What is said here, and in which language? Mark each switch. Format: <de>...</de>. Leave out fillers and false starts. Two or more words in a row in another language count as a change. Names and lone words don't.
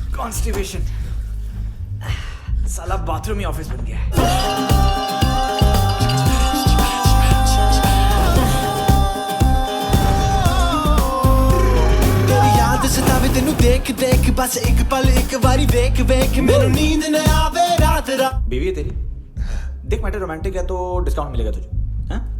<hi>कॉन्स्टिपेशन, साला बाथरूम ही ऑफिस बन गया है।</hi> <pa>ਸਤਾਵੇ ਤੈਨੂੰ ਦੇਖ ਦੇਖ ਬਸ ਇੱਕ ਪਲ ਇੱਕ ਬਾਰੀ ਵੇਖ ਵੇਖ ਮੈਨੂੰ ਨੀਂਦ ਨਾ ਆਵੇ ਰਾਤ ਰਾਤ।</pa> <hi>बीवी है तेरी, देख</hi> <en>matter romantic</en> <hi>है तो डिस्काउंट मिलेगा तुझे। हाँ?</hi>